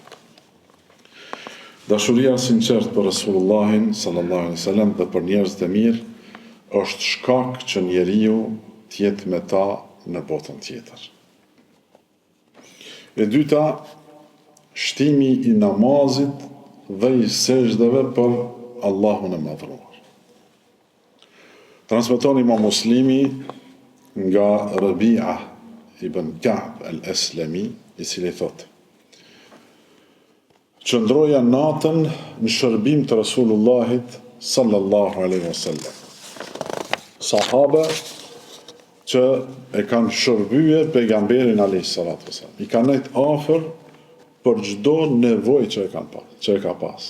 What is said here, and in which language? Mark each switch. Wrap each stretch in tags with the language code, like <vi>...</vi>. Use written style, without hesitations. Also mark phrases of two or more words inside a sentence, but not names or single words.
<sq>Dashuria sinqert për Rasulullahin</sq> <ar>صلى الله عليه وسلم</ar> <sq>dhe për njerëzit e mirë është shkak që njeriu t'jetë me ta në botën tjetër. E dyta, shtimi i namazit dhe i sejdave për Allahun e madhruar. Transmeton Imam Muslimi nga Rabi'a ibn Ka'b al-Aslami, i cili thotë: qëndroja natën në shërbim të Rasulullahit</sq> <ar>صلى الله عليه وسلم.</ar> <sq>Sahabe që e kanë shërbye pejgamberin</sq> <ar>عليه الصلاة والسلام,</ar> <sq>i kanë nejt afër për çdo nevojë që e ka pas.</sq>